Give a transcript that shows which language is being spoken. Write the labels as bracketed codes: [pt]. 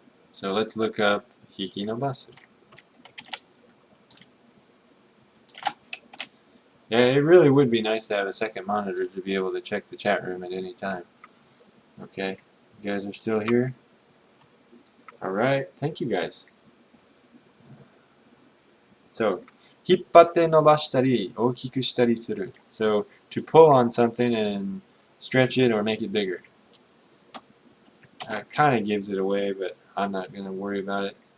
[en] So let's look up Hikinobasu. Yeah, it really would be nice to have a second monitor to be able to check the chat room at any time. Okay, you guys are still here? Alright, thank you guys. [ja] So, 引っ張って伸ばしたり大きくしたりする. [en] So, to pull on something and stretch it or make it bigger. Kind of gives it away, but I'm not going to worry about it.